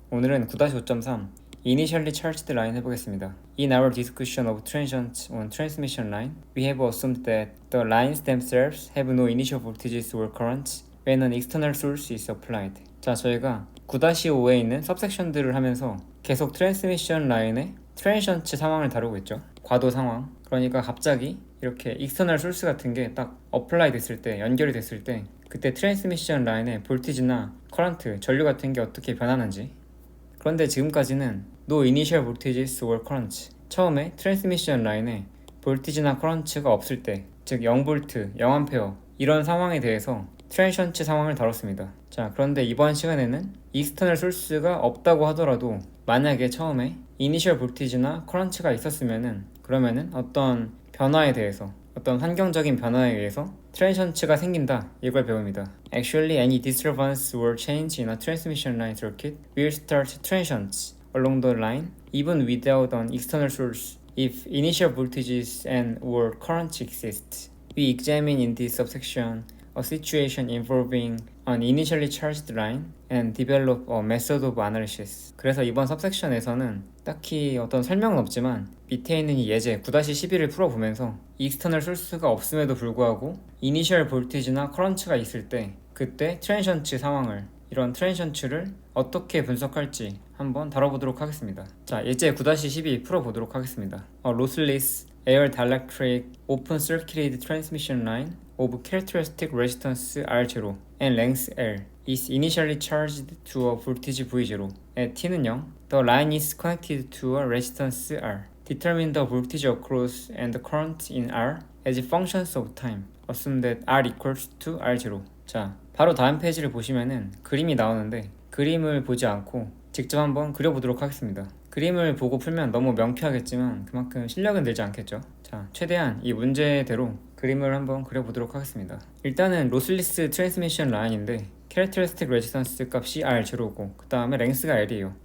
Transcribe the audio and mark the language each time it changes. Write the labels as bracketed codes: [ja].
[ko] 오늘은 9-5.3 Initially Charged Line 해보겠습니다. [en] In our discussion of transients on transmission line, we have assumed that the lines themselves have no initial voltages or currents when an external source is applied. [ko] 자, 저희가 9-5에 있는 सब섹션들을 하면서 계속 트랜스미션 라인의 트랜시언트 상황을 다루고 있죠. 과도 상황. 그러니까 갑자기 이렇게 익스터널 소스 같은 게 딱 어플라이 됐을 때, 연결이 됐을 때 그때 트랜스미션 라인의 볼티지나 커런트, 전류 같은 게 어떻게 변하는지. 그런데 지금까지는 [en] No initial voltages or currents, [ko] 처음에 트랜스미션 라인에 볼티지나 커런트가 없을 때, 즉 0V, 0A 이런 상황에 대해서 트랜시언트 상황을 다뤘습니다. 자, 그런데 이번 시간에는 익스터널 소스가 없다고 하더라도 만약에 처음에 이니셜 볼티지나 커런트가 있었으면은 그러면은 어떤 변화에 대해서, 어떤 환경적인 변화에 의해서 트랜시언트가 생긴다, 이걸 배웁니다. [en] Actually, any disturbance or change in a transmission line circuit will start transients along the line even without an external source if initial voltages and or currents exist. We examine in this subsection a situation involving an initially charged line and develop a method of analysis. [ko] 그래서 이번 subsection에서는 딱히 어떤 설명은 없지만 밑에 있는 이 예제 9-11을 풀어보면서 익스터널 소스가 없음에도 불구하고 이니셜 볼티지나 커런트가 있을 때 그때 트랜시언트 상황을, 이런 트랜시언트를 어떻게 분석할지 한번 다뤄보도록 하겠습니다. 자, 예제 9-12 풀어보도록 하겠습니다. [en] A lossless air dielectric open circuited transmission line of characteristic resistance R0 and length L is initially charged to a voltage V0 at T는 0. The line is connected to a resistance R. Determine the voltage across and the current in R as functions of time. Assume that R equals to R0. [ko] 자, 바로 다음 페이지를 보시면은 그림이 나오는데 그림을 보지 않고 직접 한번 그려보도록 하겠습니다. 그림을 보고 풀면 너무 명쾌하겠지만 그만큼 실력은 늘지 않겠죠. 자, 최대한 이 문제대로 그림을 한번 그려보도록 하겠습니다. 일단은 로슬리스 트랜스미션 라인인데 캐릭터리스틱 레지스턴스 값이 R0고 그 다음에 랭스가 L이에요.